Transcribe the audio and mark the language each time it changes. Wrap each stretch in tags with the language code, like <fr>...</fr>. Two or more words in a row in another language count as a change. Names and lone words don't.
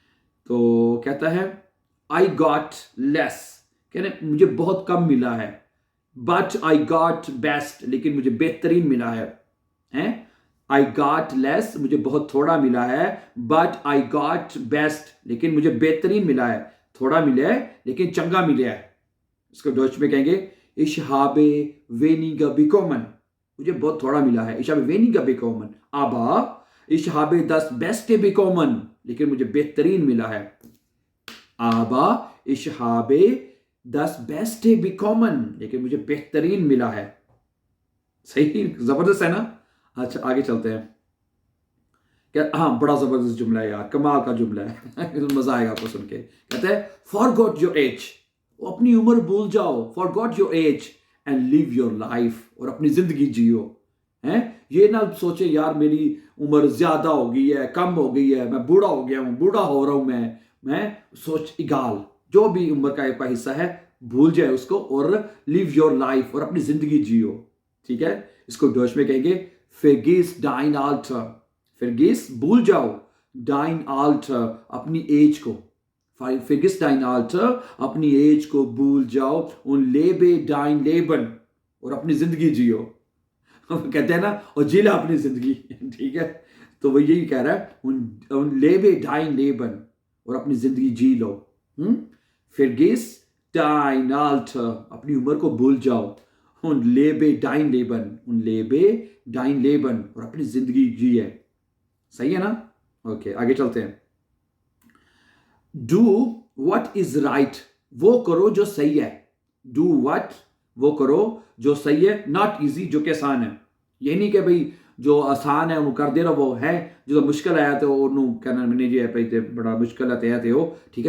<hi>तो कहता है</hi> <en>I got less,</en> <hi>कहने मुझे बहुत कम मिला है,</hi> <en>but I got best,</en> <hi>लेकिन मुझे बेहतरीन मिला है।</hi> <en>I got less,</en> <hi>मुझे बहुत थोड़ा मिला है,</hi> <en>but I got best,</en> <hi>लेकिन मुझे बेहतरीन मिला है। थोड़ा मिला है लेकिन चंगा मिला है। इसको डॉच में कहेंगे</hi> <de>इश habe weniger bekommen,</de> <hi>मुझे बहुत थोड़ा मिला है।</hi> <de>इश habe weniger bekommen, aber ich habe das Beste bekommen,</de> <hi>लेकिन मुझे बेहतरीन मिला है।</hi> <de>aber ich habe das Beste bekommen,</de> <hi>लेकिन मुझे बेहतरीन मिला है। सही, जबरदस्त है ना। अच्छा, आगे चलते हैं। क्या, हाँ, बड़ा जबरदस्त जुमला है यार, कमाल का जुमला है मजा आएगा आपको सुन के। कहते हैं</hi> <en>forgot your age,</en> <hi>अपनी उम्र भूल जाओ,</hi> <en>forgot your age and live your life,</en> <hi>और अपनी जिंदगी जियो। हैं, ये ना सोचे यार मेरी उम्र ज्यादा हो गई है, कम हो गई है, मैं बूढ़ा हो गया हूँ, बूढ़ा हो रहा हूं मैं सोच इगाल, जो भी उम्र का एक हिस्सा है भूल जाए उसको, और</hi> <en>live your life,</en> <hi>और अपनी जिंदगी जियो, ठीक है। इसको डॉच में कहेंगे</hi> <de>vergiss dein Alter, vergiss</de> <hi>भूल जाओ,</hi> <de>dein Alter</de> <hi>अपनी एज को,</hi> <de>vergiss dein Alter</de> <hi>अपनी एज को भूल जाओ,</hi> <de>und lebe dein Leben,</de> <hi>और अपनी जिंदगी जियो कहते हैं ना, और जी ला अपनी जिंदगी ठीक है। तो वो यही कह रहा है,</hi> <de>und lebe dein Leben,</de> <hi>और अपनी जिंदगी जी लो।</hi> <de>vergiss dein Alter</de> <hi>अपनी उम्र को भूल जाओ,</hi> <de>und lebe dein Leben, und lebe dein Leben,</de> <hi>और अपनी जिंदगी जिए। सही है ना। ओके, आगे चलते हैं।</hi> <en>do what is right,</en> <hi>वो करो जो सही है।</hi> <en>do what,</en> <hi>वो करो जो सही है,</hi> <en>not easy,</en> <hi>जो कि आसान है। ये नहीं कि भाई जो आसान है वो कर दे रहा, वो है जो मुश्किल आया तो ਉਹਨੂੰ कहना मैंने जी है बड़ा मुश्किल है ते हो, ठीक है।</hi>